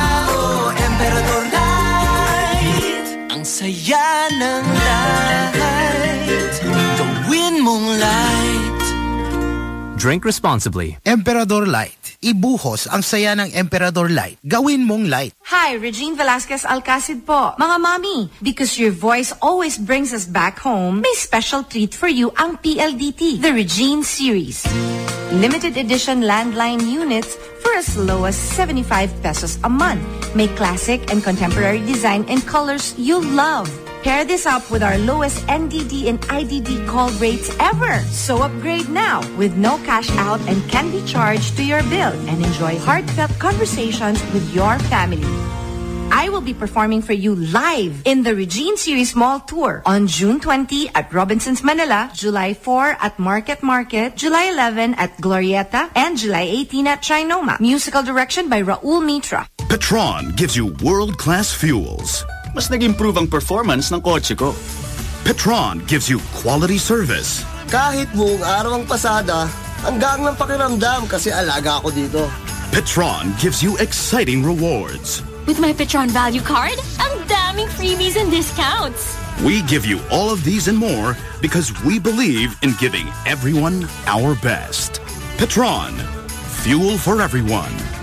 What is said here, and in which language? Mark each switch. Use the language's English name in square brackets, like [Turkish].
[Filipino] Oh, temperature light, ang saya ng light. Gawin mong light. [English] Drink responsibly. Emperador Light. [Filipino] Ibuhos ang saya ng Emperador Light. Gawin mong light. [English] Hi, Regine Velasquez Alcacid po. [Filipino] Mga mommy, [English] because your voice always brings us back home, [Filipino] may [English] special treat for you ang PLDT, the Regine Series. Limited edition landline units for as low as 75 pesos a month. [Filipino] May [English] classic and contemporary design and colors you'll love. Pair this up with our lowest NDD and IDD call rates ever. So upgrade now with no cash out and can be charged to your bill and enjoy heartfelt conversations with your family. I will be performing for you live in the Regine Series Mall Tour on June 20 at Robinson's Manila, July 4 at Market Market, July 11 at Glorieta, and July 18 at Chinoma. Musical direction by Raul Mitra. Petron gives you world-class fuels. [Filipino] Mas nag-improve ang performance ng kotse ko. [English] Petron gives you quality service. [Filipino] Kahit buong araw ang pasada, hanggang ng pakiramdam kasi alaga ako dito. [English] Petron gives you exciting rewards. With my Petron Value Card, [Filipino] ang daming [English] freebies and discounts. We give you all of these and more because we believe in giving everyone our best. Petron, fuel for everyone.